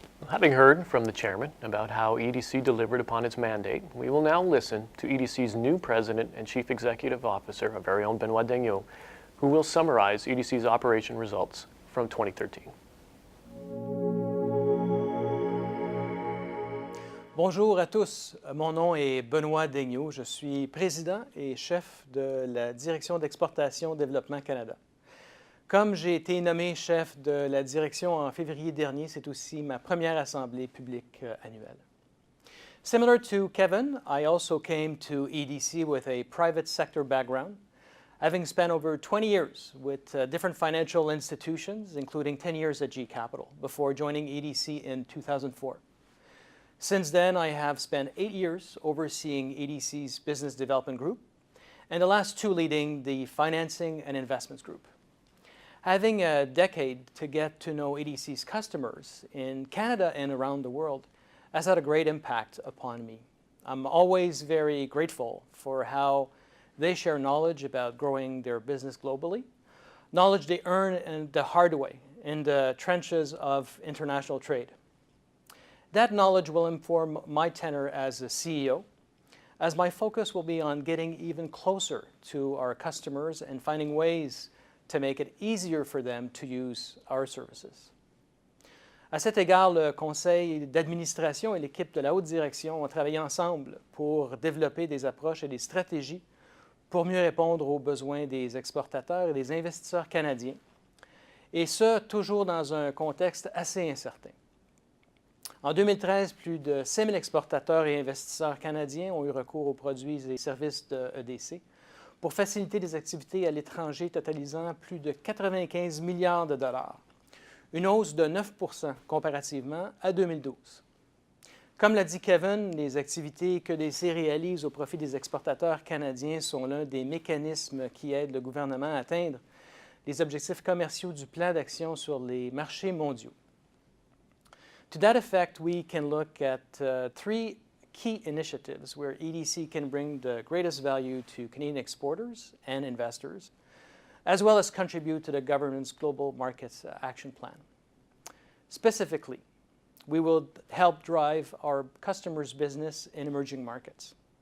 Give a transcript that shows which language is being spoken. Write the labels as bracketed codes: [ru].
[en] Having heard from the chairman about how EDC delivered upon its mandate, we will now listen to EDC's new president and chief executive officer, our very own Benoit Daignault, who will summarize EDC's operation results from 2013. [fr] Bonjour à tous, mon nom est Benoit Daignault, je suis président et chef de la direction d'Exportation, développement Canada. Comme j'ai été nommé chef de la direction en février dernier, c'est aussi ma première assemblée publique annuelle. [en] Similar to Kevin, I also came to EDC with a private sector background. having spent over 20 years with different financial institutions, including 10 years at G Capital, before joining EDC in 2004. Since then, I have spent 8 years overseeing EDC's business development group, and the last 2 leading the financing and investments group. Having a decade to get to know EDC's customers in Canada and around the world has had a great impact upon me. I'm always very grateful for how they share knowledge about growing their business globally, knowledge they earn in the hard way in the trenches of international trade. That knowledge will inform my tenure as a CEO, as my focus will be on getting even closer to our customers and finding ways to make it easier for them to use our services. [fr] À cet égard, le conseil d'administration et l'équipe de la haute direction ont travaillé ensemble pour développer des approches et des stratégies pour mieux répondre aux besoins des exportateurs et des investisseurs canadiens, et ce, toujours dans un contexte assez incertain. En 2013, plus de 6 000 exportateurs et investisseurs canadiens ont eu recours aux produits et services de EDC pour faciliter des activités à l'étranger totalisant plus de 95 milliards de dollars, une hausse de 9 % comparativement à 2012. Comme l'a dit Kevin, les activités que EDC réalise au profit des exportateurs canadiens sont l'un des mécanismes qui aident le gouvernement à atteindre les objectifs commerciaux du plan d'action sur les marchés mondiaux. [en] To that effect, we can look at 3 key initiatives where EDC can bring the greatest value to Canadian exporters and investors, as well as contribute to the government's Global Markets Action Plan. Specifically, we will help drive our customers' business in emerging markets.